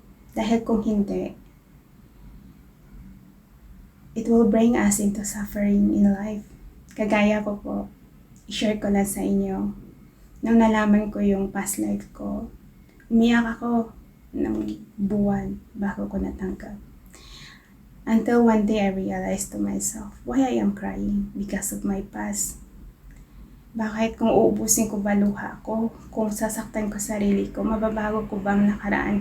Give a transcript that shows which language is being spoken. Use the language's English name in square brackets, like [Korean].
[Filipino] Dahil kung hindi, [English] it will bring us into suffering in life. [Filipino] Kagaya ko po, i-share ko lang sa inyo. Nung nalaman ko yung past life ko, umiyak ako ng buwan bago ko natanggap. [English] Until one day I realized to myself, why I am crying? Because of my past. [Filipino] Bakit kung uubusin ko ba luha ko? Kung sasaktan ko sarili ko, mababago ko ba ang nakaraan?